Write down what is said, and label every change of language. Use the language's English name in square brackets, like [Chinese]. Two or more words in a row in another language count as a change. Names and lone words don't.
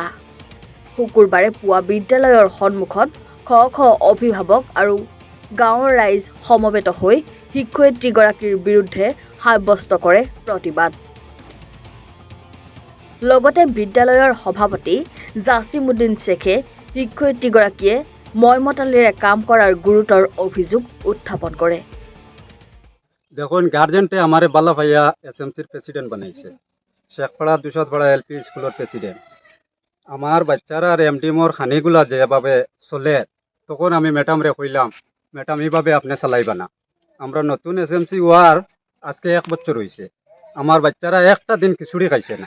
[Assamese] শুকুৰবাৰে পুৱা বিদ্যালয়ৰ সন্মুখত শ শ অভিভাৱক আৰু গাঁৱৰ ৰাইজ সমবেত হৈ শিক্ষয়িত্ৰীগৰাকীৰ বিৰুদ্ধে সাব্যস্ত কৰে প্ৰতিবাদ। লগতে বিদ্যালয়ৰ সভাপতি জাছিমুদ্দিন শেখে শিক্ষয়িত্ৰীগৰাকীয়ে ময়মতালিৰে কাম কৰাৰ গুৰুতৰ অভিযোগ উত্থাপন কৰে। [Bangla] দেখুন, গার্জেন্টে আমার বালা ভাইয়া এসএমসির প্রেসিডেন্ট বানাইছে, শেখপাড়া দুশতপাড়া এলপি স্কুলের প্রেসিডেন্ট। আমার বাচ্চারা আর এমডিমোর খানিগুলা যেভাবে চলে, তখন আমি ম্যাডামরে কইলাম, ম্যাডাম এইভাবে আপনি চালাইবা না। আমরা নতুন এসএমসি হওয়ার আজকে 1 বছর হয়েছে, আমার বাচ্চারা একটা দিন খিচুড়ি খাইছে না।